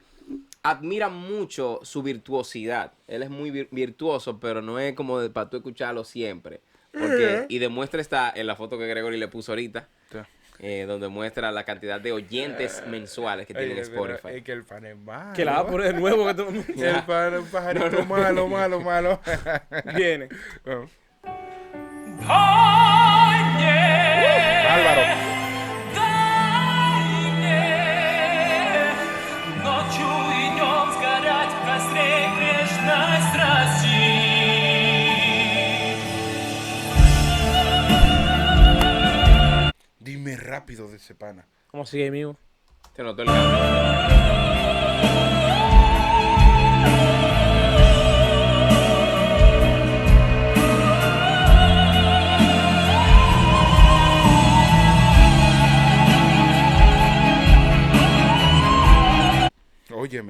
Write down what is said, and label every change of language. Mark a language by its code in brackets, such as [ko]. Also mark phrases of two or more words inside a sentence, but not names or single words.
[es] Admiran mucho su virtuosidad. Él es muy virtuoso, pero no es como para tú escucharlo siempre. Porque, y demuestra esta en la foto que Gregory le puso ahorita, donde muestra la cantidad de oyentes mensuales que tiene en Spotify. Es que el fan es malo. Que la va a poner de nuevo que tú... El fan es un pajarito malo. Viene. [ru] Дай мне, [es] Álvaro. [ru] дай мне ночью и днем сгорать в костре грешной страсти. [es] Dime rápido de ese pana. ¿Cómo sigue, amigo? Se notó el cambio. Óyeme.